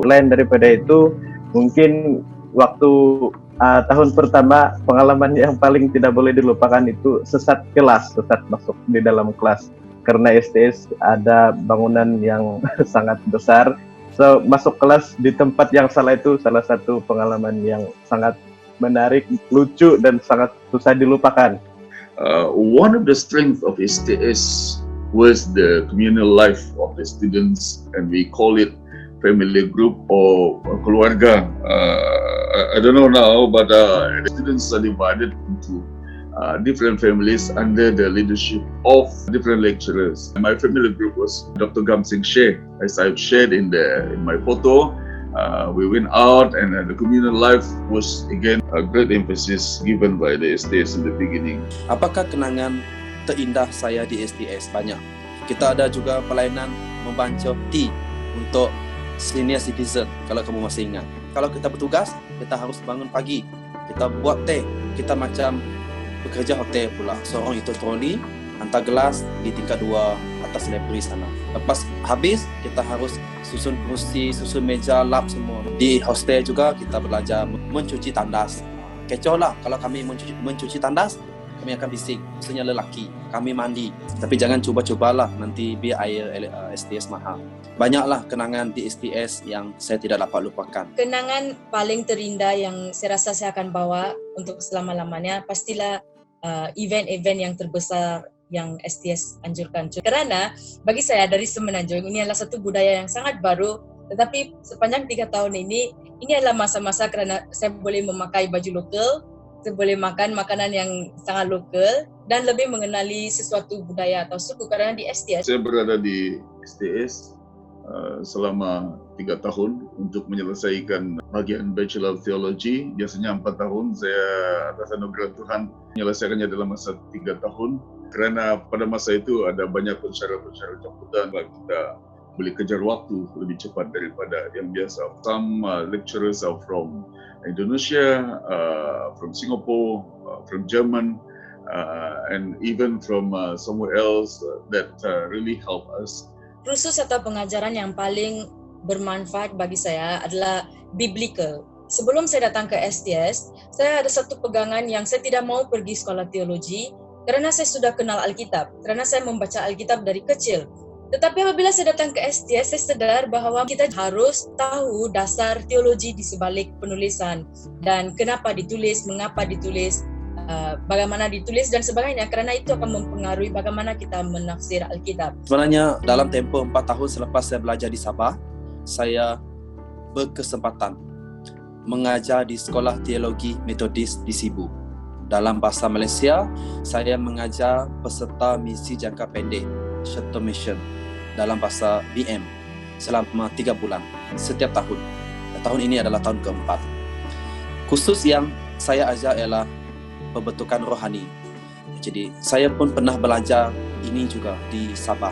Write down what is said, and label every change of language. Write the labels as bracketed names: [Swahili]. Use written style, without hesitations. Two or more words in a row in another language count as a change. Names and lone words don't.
[Malay] Lain daripada itu, mungkin waktu tahun pertama pengalaman yang paling tidak boleh dilupakan itu sesat masuk di dalam kelas. Karena STS ada bangunan yang sangat besar, so masuk kelas di tempat yang salah itu salah satu pengalaman yang sangat menarik, lucu, dan sangat susah dilupakan. [English] One of the strengths of STS was the communal life of the students, and we call it family group or keluarga. I don't know now, but the students are divided into different families under the leadership of different lecturers. My family group was Dr. Gamsing Sheikh, as I've shared in my photo. We went out, and the communal life was again a great emphasis given by the STS in the beginning. [Malay] Apakah kenangan terindah saya di STS? Banyak. Kita ada juga pelayanan membantu tea untuk [English] senior citizen, [Malay] kalau kamu masih ingat. Kalau kita bertugas, kita harus bangun pagi. Kita buat teh. Kita macam bekerja hotel pula. Seorang itu troli, hantar gelas di tingkat 2 atas library sana. Lepas habis, kita harus susun kursi, susun meja, lap semua. Di hostel juga kita belajar mencuci tandas. Kecoh lah kalau kami mencuci tandas, kami akan bising. Maksudnya lelaki, kami mandi. Tapi jangan cuba-cubalah, nanti biar air STS mahal. Banyaklah kenangan di STS yang saya tidak dapat lupakan. Kenangan paling terindah yang saya rasa saya akan bawa untuk selama-lamanya pastilah event-event yang terbesar yang STS anjurkan. Karena bagi saya dari Semenanjung, ini adalah satu budaya yang sangat baru, tetapi sepanjang 3 tahun ini adalah masa-masa kerana saya boleh memakai baju lokal, saya boleh makan makanan yang sangat lokal dan lebih mengenali sesuatu budaya atau suku. Karena di STS, saya berada di STS selama 3 tahun untuk menyelesaikan bagian [English] Bachelor of Theology. [Malay] Biasanya 4 tahun, saya atas anugerah Tuhan menyelesaikannya dalam masa 3 tahun. Karena pada masa itu ada banyak pensyarah-pensyarah jemputan, kita boleh kejar waktu lebih cepat daripada yang biasa. [English] Some lecturers are from Indonesia, from Singapore, from German, and even from somewhere else that really help us. [Malay] Kursus atau pengajaran yang paling bermanfaat bagi saya adalah biblical. Sebelum saya datang ke STS, saya ada satu pegangan yang saya tidak mau pergi sekolah teologi karena saya sudah kenal Alkitab, karena saya membaca Alkitab dari kecil. Tetapi apabila saya datang ke STS, saya sadar bahawa kita harus tahu dasar teologi di sebalik penulisan dan kenapa ditulis, mengapa ditulis, bagaimana ditulis dan sebagainya, kerana itu akan mempengaruhi bagaimana kita menafsir Alkitab. Sebenarnya dalam tempoh 4 tahun selepas saya belajar di Sabah, saya berkesempatan mengajar di Sekolah Teologi Metodis di Sibu. Dalam bahasa Malaysia, saya mengajar peserta misi jangka pendek, [English] Short Term Mission, [Malay] dalam bahasa BM selama 3 bulan setiap tahun. Dan tahun ini adalah tahun keempat. Khusus yang saya ajar ialah pembentukan rohani. Jadi saya pun pernah belajar ini juga di Sabah.